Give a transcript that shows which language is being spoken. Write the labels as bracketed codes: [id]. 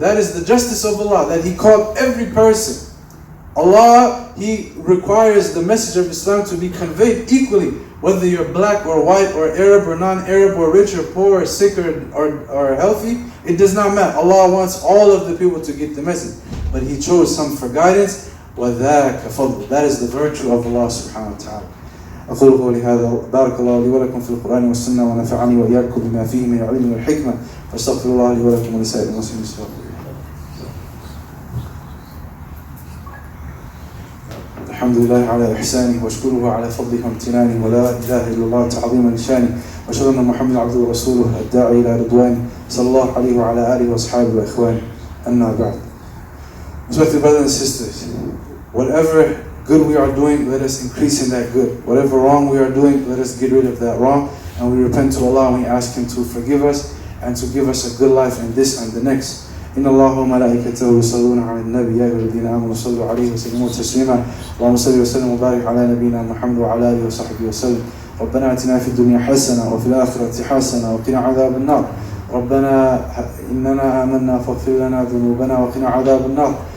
[en] That is the justice of Allah, that He called every person. Allah, He requires the message of Islam to be conveyed equally, whether you're black or white or Arab or non-Arab or rich or poor or sick or healthy. It does not matter. Allah wants all of the people to get the message. But He chose some for guidance. [ar] وَذَاكَ فَضْلُ. [en] That is the virtue of Allah subhanahu wa ta'ala. [ar] أقول قولي هذا. بارك الله لي ولكم في القرآن والسنة ونفعني وإياكم بما فيه من العلم والحكمة. فاستغفر الله لي ولكم ولسائر المسلمين. الحمد لله على إحسانه واشكره على فضله وامتنانه ولا إله إلا الله تعظيما لشانه وأشهد أن محمد عبده ورسوله الداعي إلى رضوانه صلى الله عليه وعلى آله وأصحابه وإخوانه. أما بعد. [en] Respected brothers and sisters, whatever good we are doing, let us increase in that good. Whatever wrong we are doing, let us get rid of that wrong, and we repent to Allah and we ask Him to forgive us and to give us a good life in this and the next. [ar] إن الله وملائكته يصلون على النبي يا أيها الذين آمنوا صلوا عليه وسلموا تسليما اللهم صل وسلم وبارك على نبينا محمد وعلى آله وصحبه وسلم. ربنا آتنا في الدنيا حسنة وفي الآخرة حسنة وقنا عذاب النار. ربنا إننا آمنا فاغفر لنا ذنوبنا وقنا عذاب النار.